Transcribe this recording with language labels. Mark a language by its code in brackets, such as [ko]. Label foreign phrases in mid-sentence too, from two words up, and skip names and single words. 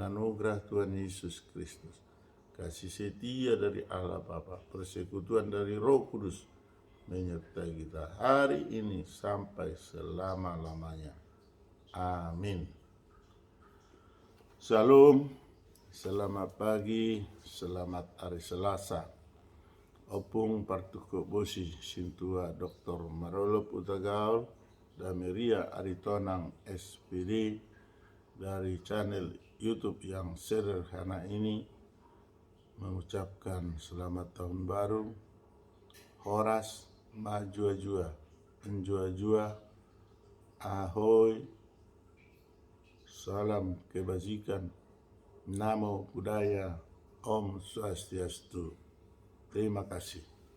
[id] Anugerah Tuhan Yesus Kristus, kasih setia dari Allah Bapa, persekutuan dari Roh Kudus menyertai kita hari ini sampai selama-lamanya. Amin. Shalom, selamat pagi, selamat hari Selasa. [bbc] Opung partuko bosi sintua Dr. [id] Marolop Utagaul dan Maria Aritonang SPD dari channel YouTube yang sederhana ini mengucapkan selamat tahun baru. [bbc] Horas majua-jua, enjua-jua, ahoy, [id] salam kebajikan, [pi] namo buddhaya, [ban] om swastiastu. [id] Terima kasih.